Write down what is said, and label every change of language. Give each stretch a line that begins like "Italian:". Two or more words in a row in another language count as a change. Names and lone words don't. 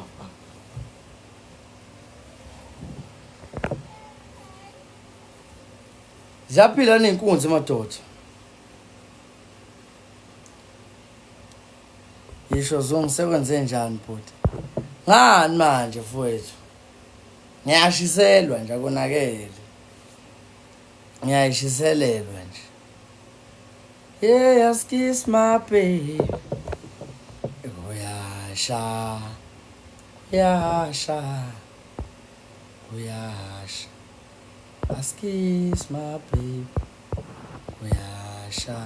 Zulu: Ziyaphila ney'nkunzi madoda. Yisho zonke sekwenze njani bhuti? Ngani manje mfowethu? Ngiyashiselwa nje akonakele. Ngiyayishiselelwa nje.
English: Yes, kiss my baby.
Zulu: Kuyasha. Kuyasha. Kuyasha.
English: Yes, kiss my baby.
Zulu: Kuyasha.